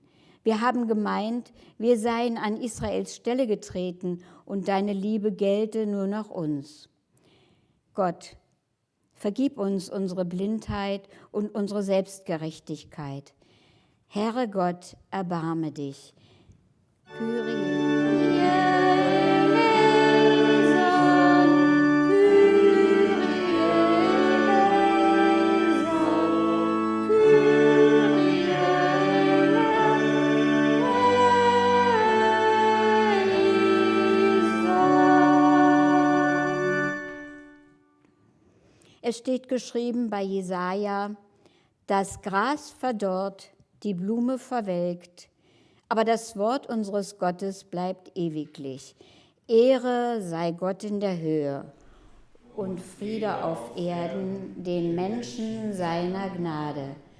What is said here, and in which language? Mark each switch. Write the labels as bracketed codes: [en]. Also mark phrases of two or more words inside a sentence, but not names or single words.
[de] Wir haben gemeint, wir seien an Israels Stelle getreten und deine Liebe gelte nur noch uns. Gott, vergib uns unsere Blindheit und unsere Selbstgerechtigkeit. Herr Gott, erbarme dich. [el] Kyrie eleison, Kyrie eleison, Kyrie eleison. [de] Es steht geschrieben bei Jesaja, das Gras verdorrt, die Blume verwelkt, aber das Wort unseres Gottes bleibt ewiglich. Ehre sei Gott in der Höhe und Friede auf Erden den Menschen seiner Gnade.